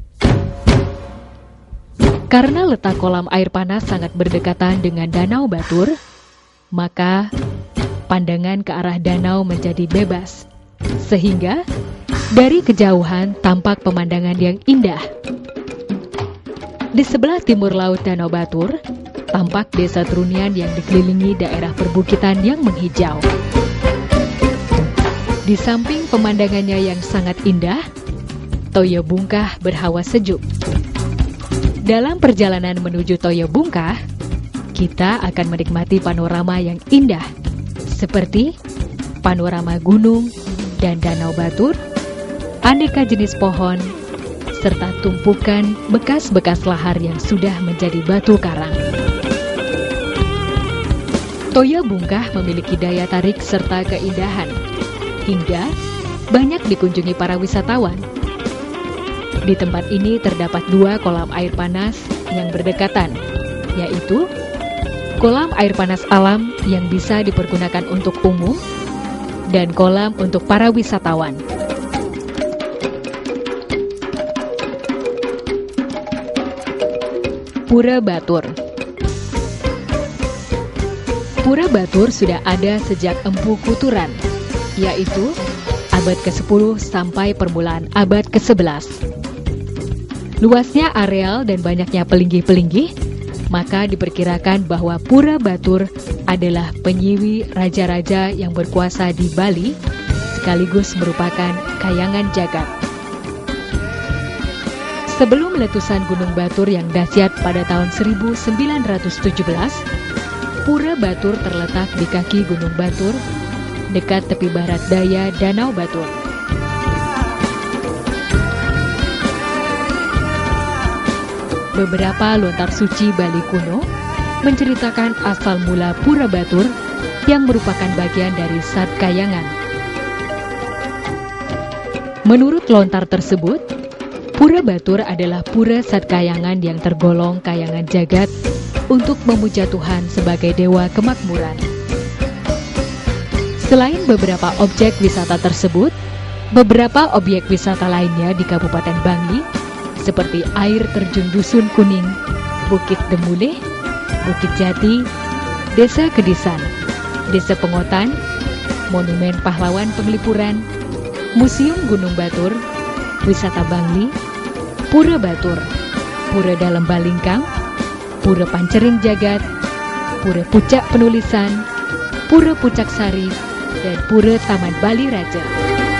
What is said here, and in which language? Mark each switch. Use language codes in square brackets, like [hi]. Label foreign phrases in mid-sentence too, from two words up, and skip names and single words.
[id] Karena letak kolam air panas sangat berdekatan dengan Danau Batur, maka pandangan ke arah danau menjadi bebas, sehingga dari kejauhan tampak pemandangan yang indah. Di sebelah timur laut Danau Batur, tampak desa Trunian yang dikelilingi daerah perbukitan yang menghijau. Di samping pemandangannya yang sangat indah, Toyo Bungkah berhawa sejuk. Dalam perjalanan menuju Toyo Bungkah, kita akan menikmati panorama yang indah, seperti panorama gunung dan Danau Batur, aneka jenis pohon, serta tumpukan bekas-bekas lahar yang sudah menjadi batu karang. Toyo Bungkah memiliki daya tarik serta keindahan, hingga banyak dikunjungi para wisatawan. Di tempat ini terdapat 2 kolam air panas yang berdekatan, yaitu kolam air panas alam yang bisa dipergunakan untuk umum dan kolam untuk para wisatawan. Pura Batur. Pura Batur sudah ada sejak Empu Kuturan, yaitu abad ke-10 sampai permulaan abad ke-11. Luasnya areal dan banyaknya pelinggih-pelinggih, maka diperkirakan bahwa Pura Batur adalah penyiwi raja-raja yang berkuasa di Bali, sekaligus merupakan kayangan jagat. Sebelum letusan Gunung Batur yang dahsyat pada tahun 1917, Pura Batur terletak di kaki Gunung Batur, dekat tepi barat daya Danau Batur. Beberapa lontar suci Bali kuno menceritakan asal mula Pura Batur yang merupakan bagian dari Sat Kayangan. Menurut lontar tersebut, Pura Batur adalah pura Sat Kayangan yang tergolong kayangan jagat untuk memuja Tuhan sebagai dewa kemakmuran. Selain beberapa objek wisata tersebut, beberapa objek wisata lainnya di Kabupaten Bangli, seperti air terjun Dusun Kuning, Bukit Demuleh, Bukit Jati, Desa Kedisan, Desa Pengotan, Monumen Pahlawan Penglipuran, Museum Gunung Batur, Wisata Bangli, Pura Batur, Pura Dalam Balingkang, Pura Pancering Jagat, Pura Pucak Penulisan, Pura Pucak Sari, dan Pura Taman Bali Raja.